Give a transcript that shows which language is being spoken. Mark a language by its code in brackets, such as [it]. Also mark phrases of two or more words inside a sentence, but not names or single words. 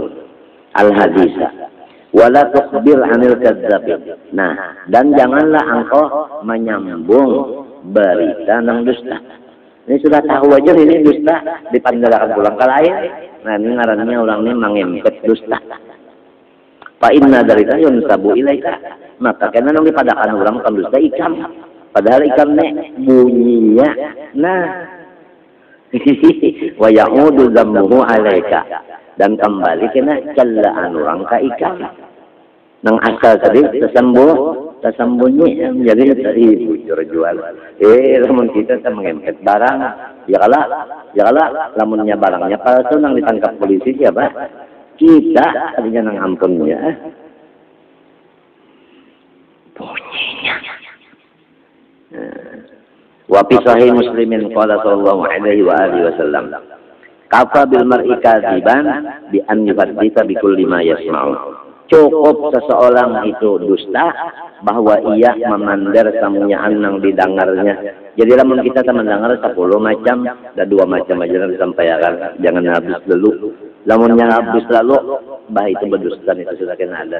[ar] الحديثة ولا تخبر عن الكذابين. [bjn] Nah, dan janganlah engkau menyambung berita nang dusta. Ini sudah tahu aja ini dusta dipandangkan pulang ke lain. Nah, ini ngarannya orang ini mengempet dusta. [ar] فإن ذلك ينسب إليك. [bjn] Maka karena nang dipadakan orang kan dusta ikan. Padahal ikannya bunyinya. [ar] Nah, ويعود ذمه عليك. [bjn] Dan kembali kena celaan orang ka ikan. Nang asal tadi tersembunyi jadi tadi bujur jual. Lamun kita mengempet barang, ya kalah lamunnya barangnya palsu nang ditangkap polisi siapa? Kita tadinya nang ampunnya. Bunyinya. [ar] وفي صحيح مسلم قال صلى الله عليه وعلى آله وسلم كفى بالمرء كذبا بأن يحدث بكل ما يسمع. [bjn] Cukup seseorang itu dusta bahwa ia memandar samunyaan nang didengarnya. Jadi lamun kita mendengar 10 macam, ada 2 macam aja yang disampaikan, jangan habis dulu. Lamunnya habis lalu bah itu berdusta itu sudah kena ada.